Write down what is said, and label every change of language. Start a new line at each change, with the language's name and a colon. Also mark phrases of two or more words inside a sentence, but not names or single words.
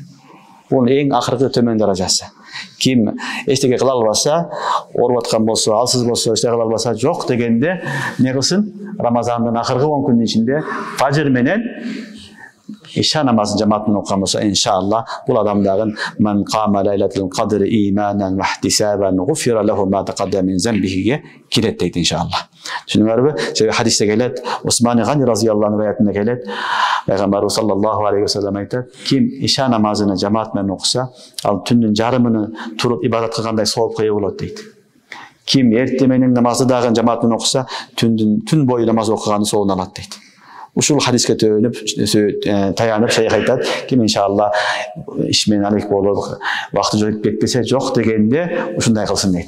Kyrgyz: Бул эң акыркы төмөн даражасы. Ким эчтеке кыла албаса, ооруп аткан болсо, алсыз болсо, эчтеке кыла албаса, жок дегенде не кылсын? Рамазандын акыркы 10 күнүнүн ичинде фажр менен иша намазын жамаат менен окуган болсо, иншалла бул адам дагы
Arabic: من قام ليلة القدر إيمانا واحتسابا غفر له ما تقدم من ذنبه
Kyrgyz: кирет дейт иншалла. Түшүнүңөрбү? Себеби хадисте келет, Усман Гани
Arabic: رضي الله عنه
Kyrgyz: аятында келет, Пайгамбарыбыз
Arabic: صلى الله عليه وسلم
Kyrgyz: айтат, ким иша намазыны жамаат менен окуса, ал түндүн жарымыны туруп ибадат кылгандай соопка ээ болот дейт. Ким эрте менен намазды дагы жамаат менен окуса, түн бою намаз окуганы соогун алат дейт. Ушул хадиске таянып шейх айтат, ким иншалла иш менен алек болуп, вакыты жок кетпесе, жок дегенде ушундай кылсын дейт.